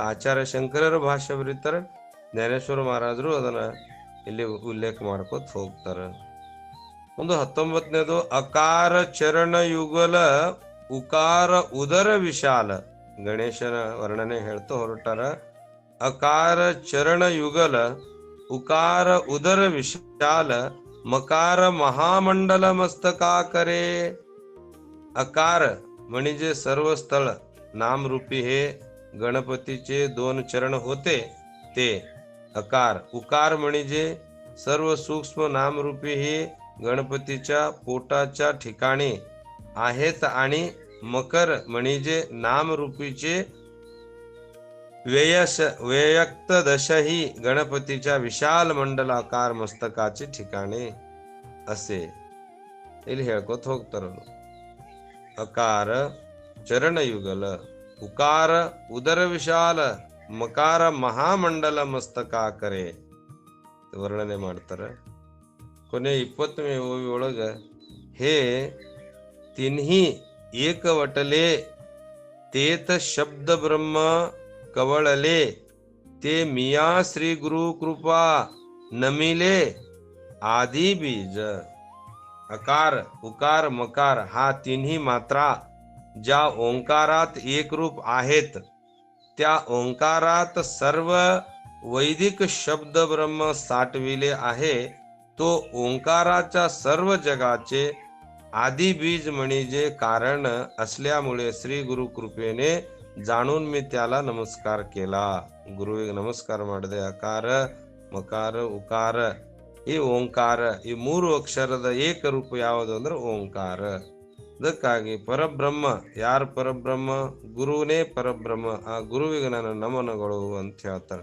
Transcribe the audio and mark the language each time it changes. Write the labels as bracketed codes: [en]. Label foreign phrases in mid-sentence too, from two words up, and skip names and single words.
[kn] ಆಚಾರ್ಯ ಶಂಕರರ ಭಾಷೆ ಬರೀತಾರೆ, ಜ್ಞಾನೇಶ್ವರ ಮಹಾರಾಜರು ಅದನ್ನ ಇಲ್ಲಿ ಉಲ್ಲೇಖ ಮಾಡ್ಕೋತ ಹೋಗ್ತಾರ. ಒಂದು 19ನೇದು [mr] अकार चरण युगल उकार उदर विशाल. [kn] ಗಣೇಶನ ವರ್ಣನೆ ಹೇಳ್ತಾ ಹೊರಟಾರ. [mr] अकार चरण युगल उकार उदर विशाल मकार महामंडल मस्तकाकरे. अकार म्हणजे सर्व स्थळ नाम रूपी हे गणपतीचे 2 चरण होते ते अकार. उकार म्हणजे सर्व सूक्ष्म नामरूपी हे गणपतीच्या पोटाच्या ठिकाणी आहेत आणि मकर म्हणजे नामरूपीचे व्यक्त दशही गणपतीच्या विशाल मंडलाकार मस्तकाचे ठिकाणे असे [kn] ಇಲ್ಲಿ ಹೇಳ್ಕೊತ ಹೋಗ್ತಾರ. [mr] अकार चरणयुगल उकार उदर विशाल मकार महामंडल मस्तकाकरे [kn] ವರ್ಣನೆ ಮಾಡ್ತಾರ. ಕೊನೆ 20ನೇ ಓವಿ ಒಳಗ [mr] हे तिन्ही एकवटले तेत शब्द ब्रह्म कवळले ते मिया श्री गुरु कृपा नमिले आदि बीज. अकार उकार मकार हा तिन्ही मात्रा ज्या ओंकारात एक रूप आहेत त्या ओंकारात सर्व वैदिक शब्द ब्रह्म साठविले आहे. तो ओंकाराच्या सर्व जगाचे आदि बीज म्हणजे कारण असल्यामुळे श्री गुरु कृपेने जाणून मी त्याला नमस्कार केला. [kn] ಗುರುವಿಗೆ ನಮಸ್ಕಾರ ಮಾಡಿದೆ. ಅಕಾರ ಮಕಾರ ಉಕಾರ ಈ ಓಂಕಾರ ಈ 3 ಅಕ್ಷರದ ಏಕರೂಪ ಯಾವುದು ಅಂದ್ರೆ ಓಂಕಾರ. ಅದಕ್ಕಾಗಿ ಪರಬ್ರಹ್ಮ ಯಾರು ಪರಬ್ರಹ್ಮ? ಗುರುವನೇ ಪರಬ್ರಹ್ಮ. ಆ ಗುರುವಿಗೆ ನನ್ನ ನಮನಗಳು ಅಂತ ಹೇಳ್ತಾರೆ.